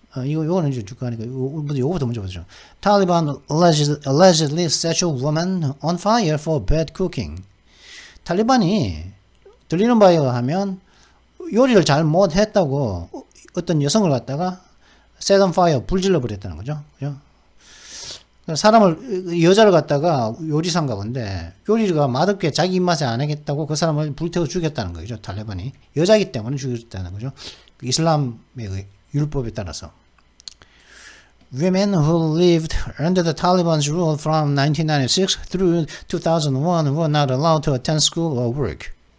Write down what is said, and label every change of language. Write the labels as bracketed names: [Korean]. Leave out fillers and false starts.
[Korean] 이거는 이제 주가니까 요거부터 먼저 보죠. [English] Taliban allegedly set a woman on fire for bad cooking. [Korean] 탈리반이 들리는 바에 의하면 요리를 잘 못했다고 어떤 여성을 갖다가 [English] set on fire [Korean] 불질러 버렸다는 거죠. 그죠? 여자를 갖다가 요리사인가 본데 요리가 맛없게 자기 입맛에 안 하겠다고 그 사람을 불태워 죽였다는 거죠. 탈리반이 여자이기 때문에 죽였다는 거죠. 이슬람의 율법에 따라서. [English] Women who lived under the Taliban's rule from 1996 through 2001 were not allowed to attend school or work.